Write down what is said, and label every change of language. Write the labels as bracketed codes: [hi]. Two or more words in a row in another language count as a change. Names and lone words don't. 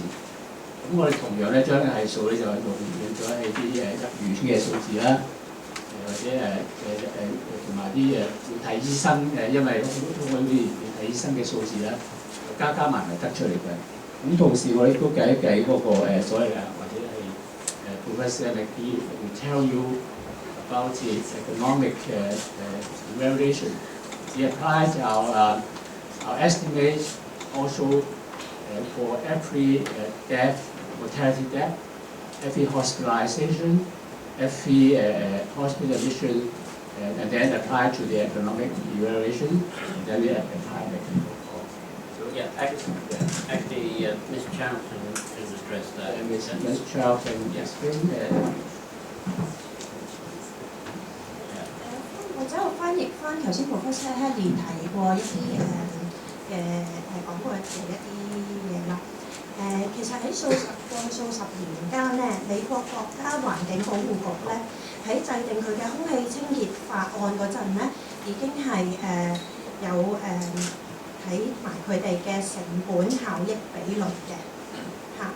[yue] 咁我哋同樣咧將呢個係數咧就用咗係啲入院嘅數字啦，或者同埋啲要睇醫生因為空氣污染要睇醫生嘅數字啦，加埋得出嚟嘅。咁同時我哋都計一計嗰個所謂或者係 [en] Prof Hedley will tell you about its economic variation. We applied our estimates also for every mortality death, every hospitalization, every hospital admission, and then apply to the economic evaluation, and then we apply the chemical cost. Yeah, actually, Ms. Charlton has addressed that. Ms. Charlton, yes. [yue] 或者我翻譯翻頭先 Prof Hedley 提過一啲講過嘅一啲嘢啦。其實喺過去數十年間咧，美國國家環境保護局咧喺制定佢嘅空氣清潔法案嗰陣咧，已經係有睇埋佢哋嘅成本效益比率嘅嚇。